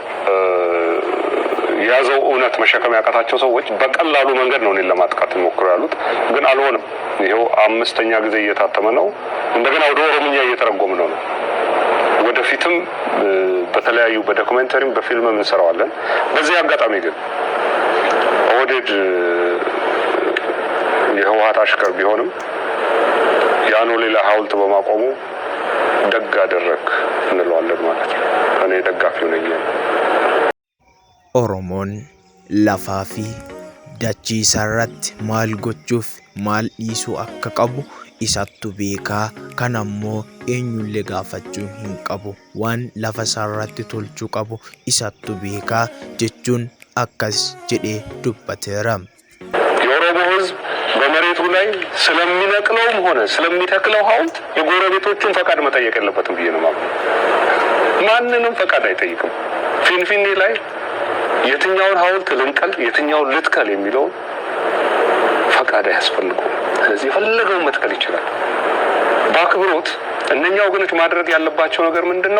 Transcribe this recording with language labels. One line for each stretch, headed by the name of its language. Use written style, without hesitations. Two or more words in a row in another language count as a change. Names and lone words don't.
Amharic: የያዘው እውነት መሸከም ያቃታቸው ሰዎች በቀላሉ መንገድ ነው እኔን ለማጥቃት ይሞክሩ ያሉት። ግን አልሆነም። ይሄው 5ኛ ጊዜ እየታተመ ነው። እንደገና ወደ ኦሮምኛ እየተረጎመ ነው። ወደፊትም በተለያዩ በዶክመንተሪም በፊልምም እንሰራዋለን። በዚህ አጋጣሚ ግን ኦህዴድ የህወሓት አሽከር ቢሆንም ያኖሌ ላይ ሐውልት በማቆሙ ደግ አደረክ እንለዋለን ማለት ነው። እኔ ደጋፊው ነኝ።
Oromo: Oromoon lafaa fi daachii sarratti maal godhuuf maal isuu akka qabu isattu beeka kanammoo eenyullee gaafachuu hin qabu waan lafa sarratti tolchuu qabu isattu beeka jechuun akkas jedhee dubbateera.
Amharic: የኦሮሞ ህዝብ በመሬቱ ላይ ስለሚነቅለውም ሆነ ስለሚተክለው ሐውልት የጎረቤቶቹን ፈቃድ መጠየቅ የለበትም ብዬ ነው ማለት። ማንንም ፈቃድ አይጠይቅም። ፊንፊኔ ላይ የትኛውን ሐውልት ልንቀል የትኛውን ልትከል የሚለው ፈቃድ አያስፈልገውም። ስለዚህ የፈለገውን መትከል ይችላል በአክብሮት። እነኛ ወገኖች ማድረግ ያለባቸው ነገር ምንድነው?